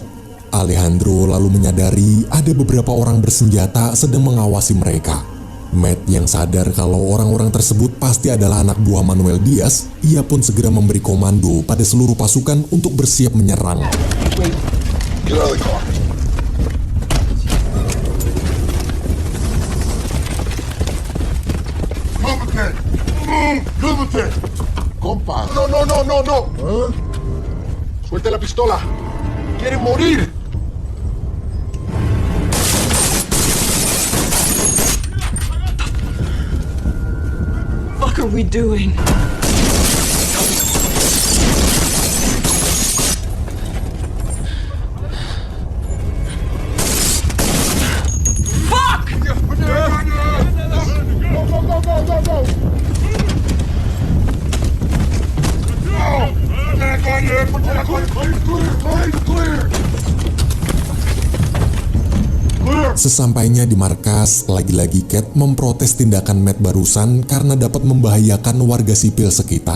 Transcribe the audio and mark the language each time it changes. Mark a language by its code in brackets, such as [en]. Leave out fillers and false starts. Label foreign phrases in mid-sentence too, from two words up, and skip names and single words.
[id] Alejandro lalu menyadari ada beberapa orang bersenjata sedang mengawasi mereka. Matt yang sadar kalau orang-orang tersebut pasti adalah anak buah Manuel Diaz, ia pun segera memberi komando pada seluruh pasukan untuk bersiap menyerang. [es] Compa. No. ¿Eh? Suelte la pistola. Quieren morir. [en] What are we doing? Fuck! Go. [id] Sesampainya di markas, lagi-lagi Cat memprotes tindakan Matt barusan karena dapat membahayakan warga sipil sekitar.